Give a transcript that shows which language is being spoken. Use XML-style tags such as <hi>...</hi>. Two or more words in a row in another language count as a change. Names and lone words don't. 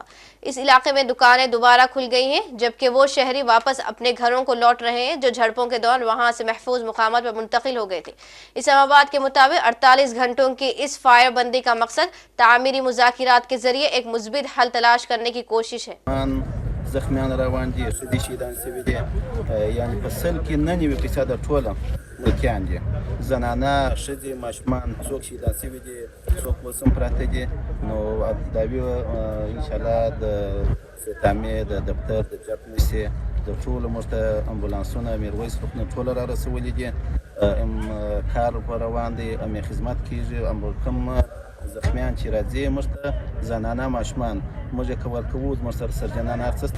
<ur>اس علاقے میں دکانیں دوبارہ کھل گئی ہیں، جبکہ وہ شہری واپس اپنے گھروں کو لوٹ رہے ہیں جو جھڑپوں کے دوران وہاں سے محفوظ مقامات پر منتقل ہو گئے تھے۔ اسلام آباد کے مطابق 48 گھنٹوں کی اس فائر بندی کا مقصد تعمیری مذاکرات کے ذریعے ایک مثبت حل تلاش کرنے کی کوشش ہے۔</ur> <ps>زخمیان روان دي، ښځې شهیدان شوي دي، یعنې په 99% ټوله ملکیان دي، زنانه، ښځې، ماشومان، څوک شهیدان شوي دي، څوک اوس هم پراته دي. نو ابتداوي انشاءالله د تعمیر د دفتر د جپ نشي د ټولو موږ ته امبولانسونه میرویس روغتون ټوله را رسولي دي، کار په روان دی، خدمت کیږي، کوم زخمیان چې راځي موږ ته زنانه، ماشومان موږ یې کور کوو، زموږ سره سرجنان هر څه.</ps>